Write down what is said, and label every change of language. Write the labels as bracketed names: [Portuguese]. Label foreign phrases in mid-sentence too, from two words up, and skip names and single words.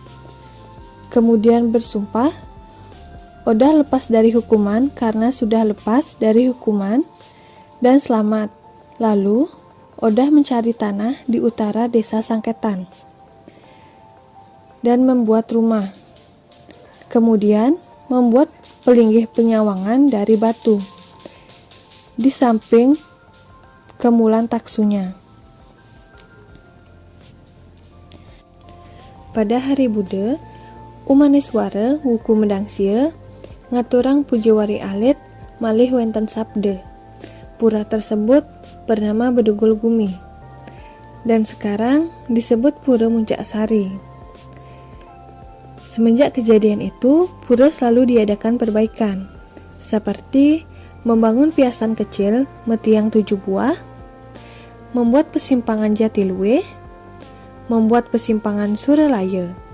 [Indonesian] Kemudian bersumpah Odah lepas dari hukuman karena sudah lepas dari hukuman dan selamat. Lalu, Odah mencari tanah di utara desa Sangketan dan membuat rumah. Kemudian, membuat pelinggih penyawangan dari batu di samping kemulan taksunya. Pada hari [Balinese] Buddha, Umaneswara wuku mendangsia ngaturang pujiwari alit malih wenten sabda. [Indonesian] Pura tersebut bernama Bedugul Gumi dan sekarang disebut Pura Muncak Sari. Semenjak kejadian itu, pura selalu diadakan perbaikan, seperti membangun piasan kecil metiang 7 buah, membuat persimpangan Jatiluwe, membuat persimpangan Suralaya.